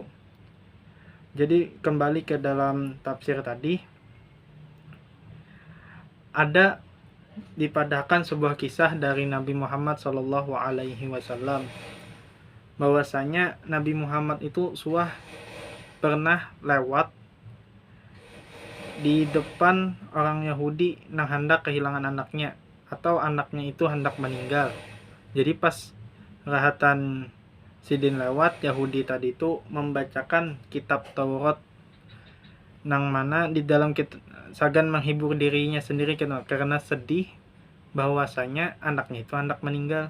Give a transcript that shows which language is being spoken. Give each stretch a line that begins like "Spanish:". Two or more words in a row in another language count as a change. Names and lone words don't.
Indonesian: Jadi kembali ke dalam tafsir tadi, ada dipadahkan sebuah kisah dari Nabi Muhammad SAW, bahwasanya Nabi Muhammad itu pernah lewat di depan orang Yahudi yang hendak kehilangan anaknya, atau anaknya itu hendak meninggal. Jadi pas rahatan sidin lewat, Yahudi tadi itu membacakan kitab Taurat, nang mana di dalam sagan menghibur dirinya sendiri karena sedih bahwasanya anaknya itu hendak meninggal.